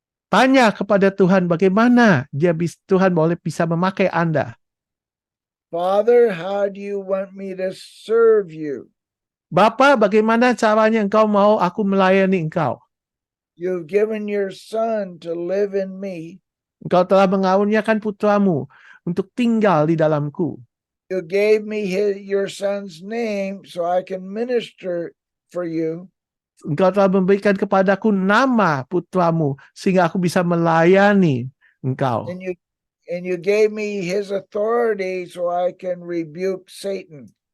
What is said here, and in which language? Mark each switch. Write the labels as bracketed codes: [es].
[id] Tanya kepada Tuhan bagaimana Tuhan boleh bisa memakai Anda. [en] Father, how do you want me to serve you? [id] Bapa, bagaimana caranya engkau mau aku melayani engkau? [en] You've given your son to live in me. [id] Engkau telah mengaruniakan putramu untuk tinggal di dalamku. [en] You gave me your son's name so I can minister for you. [id] Engkau telah memberikan kepadaku nama putramu sehingga aku bisa melayani engkau. [en] And you gave me his authority so I can rebuke Satan.